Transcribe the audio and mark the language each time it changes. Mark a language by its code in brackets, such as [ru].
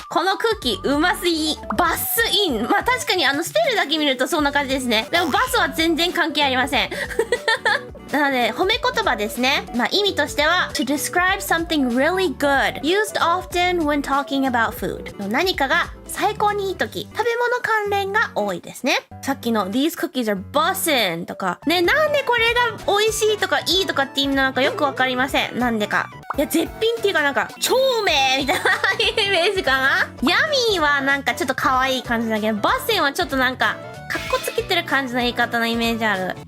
[ja] このクッキーうますぎ。バスイン。まあ確かにスペルだけ見るとそんな感じですね。でもバスは全然関係ありません。なので褒め言葉ですね。まあ意味としては [en] To describe something really good used often when talking about food。 [ja] 何かが最高にいい時、食べ物関連が多いですね。さっきの [en] These cookies are bussin' [ja] とかね、なんでこれが美味しいとかいいとかって意味なのかよくわかりません。なんでか。いや、絶品っていうかなんか、超名みたいなイメージかな。ヤミーはなんかちょっと可愛い感じだけど、バッセンはちょっとなんか、かっこつけてる感じの言い方のイメージある。